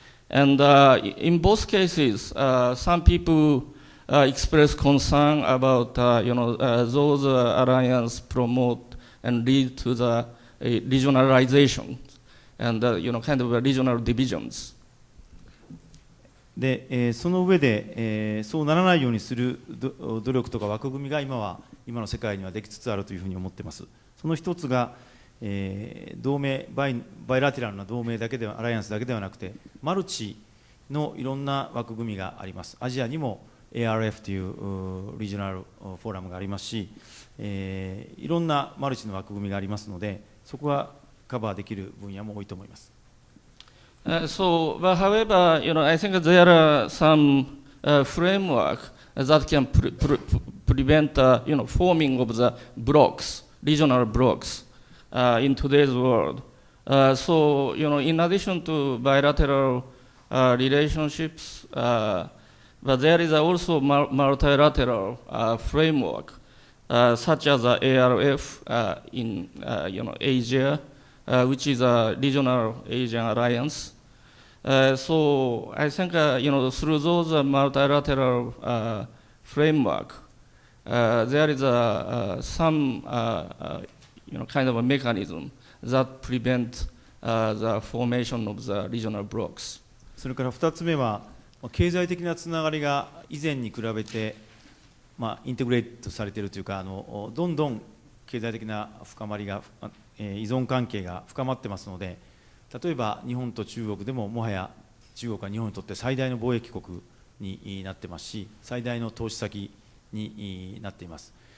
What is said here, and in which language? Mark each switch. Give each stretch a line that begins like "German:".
English: And in both cases, some people express concern about those alliances promote and lead to the regionalization and kind of regional divisions.
Japanese: で、その上で、そうならないようにする努力とか枠組みが今の世界にはできつつあるというふうに思っています。その一つが、同盟バイラテラルな同盟だけではアライアンスだけではなくてマルチのいろんな枠組みがあります。アジアにも ARF というリージョナルフォーラムがありますし、いろんなマルチの枠組みがありますので、そこはカバーできる分野も多いと思います。
English: But however, I think there are some framework that can prevent, forming of the blocks, regional blocks, in today's world. So, in addition to bilateral relationships, but there is also multilateral framework, such as ARF in, Asia, which is a regional Asian alliance. So I think through those multilateral framework, there is some kind of a mechanism that prevent the formation of the regional blocks.
Japanese: それから2つ目は経済的なつながりが以前に比べて、インテグレートされているというかどんどん経済的な深まりが依存関係が深まってますので、例えば日本と中国でももはや中国は日本にとって最大の貿易国になってますし、最大の投資先になっています。